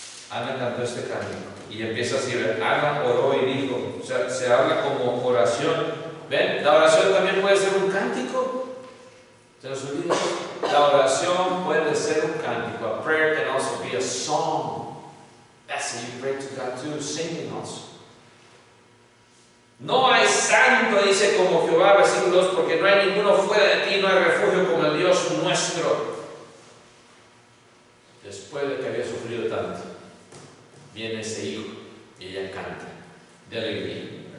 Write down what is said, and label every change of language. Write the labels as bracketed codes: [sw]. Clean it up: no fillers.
[es] Ana cantó este cántico y empieza así, ¿ven? Ana oró y dijo, o sea, se habla como oración. ¿Ven? La oración también puede ser un cántico. ¿Se nos olvida? La oración puede ser un cántico. [en] A prayer can also be a song. That's how you pray to God too, singing also. [es] No hay santo, dice, como Jehová, versículo 2, porque no hay ninguno fuera de ti, no hay refugio como el Dios nuestro. Después de que había sufrido tanto, viene ese hijo y ella canta de alegría.